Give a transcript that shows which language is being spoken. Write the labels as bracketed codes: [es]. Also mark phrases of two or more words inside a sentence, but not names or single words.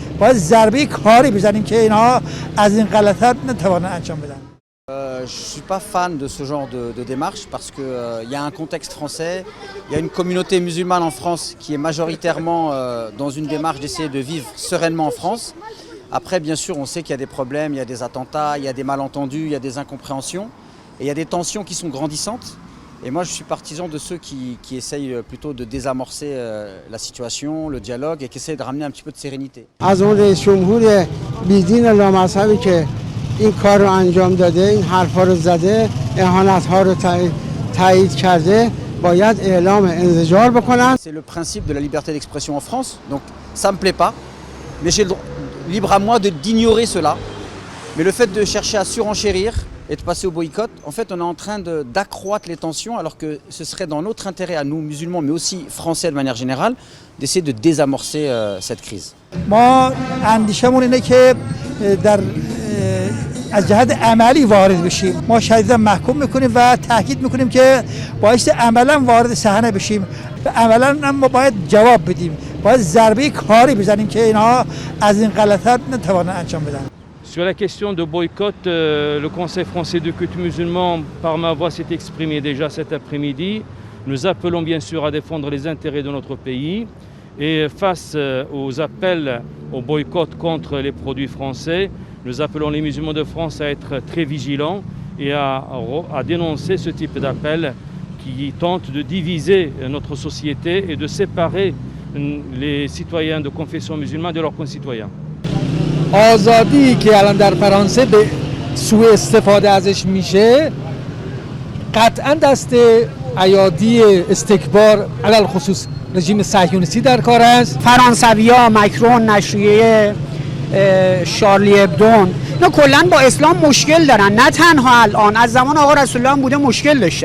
[fa] باید ضربه کاری بزنیم که اینها از این غلطات نتوانند انجام بدن. [fr] Je ne suis pas fan de ce genre de démarche parce qu'il y a un contexte français, il y a une communauté musulmane en France qui est majoritairement dans une démarche d'essayer de vivre sereinement en France. Après, bien sûr, on sait qu'il y a des problèmes, il y a des attentats, il y a des malentendus, il y a des incompréhensions et il y a des tensions qui sont grandissantes. Et moi, je suis partisan de ceux qui essayent plutôt de désamorcer la situation, le dialogue et qui essayent de ramener un petit peu de sérénité. [fa] این کار رو انجام داده، این حرفا رو زده، اهانت‌ها رو تایید کرده، باید اعلام انزجار بکنن. [fr] C'est le principe de la liberté d'expression en France, donc ça me plaît pas, mais j'ai libre à moi d'ignorer cela. Mais le fait de chercher à surenchérir et de passer au boycott, en fait, on est en train d'accroître les tensions, alors que ce serait dans notre intérêt à nous, musulmans, mais aussi français de manière générale, d'essayer de désamorcer cette crise. [fa] ما اندیشمون اینه که در از جهت عملی وارد بشیم. ما شدیدا محکوم میکنیم و تاکید میکنیم که باعث عملا وارد صحنه بشیم و عملا ما باید جواب بدیم. باید ضربه کاری بزنیم که اینها از این غلطات نتوانند انجام بدن. [fr] Sur la question de boycott, le Conseil français de culte musulman, par ma voix, s'est exprimé déjà cet après-midi. Nous appelons bien sûr à défendre les intérêts de notre pays. Et face aux appels au boycott contre les produits français, nous appelons les musulmans de France à être très vigilants et à dénoncer ce type d'appel qui tente de diviser notre société et de séparer les citoyens de confession musulmane de leurs concitoyens. [fa] آزادی که الان در فرانسه به سوء استفاده ازش میشه قطعا دست ایادی استکبار علل خصوص رژیم صهیونیستی در کار است. فرانسوی‌ها، مکرون، نشریه شارلی ابدون، اینا کلا با اسلام مشکل دارن، نه تنها الان، از زمان آقا رسول الله بوده مشکل داشتن.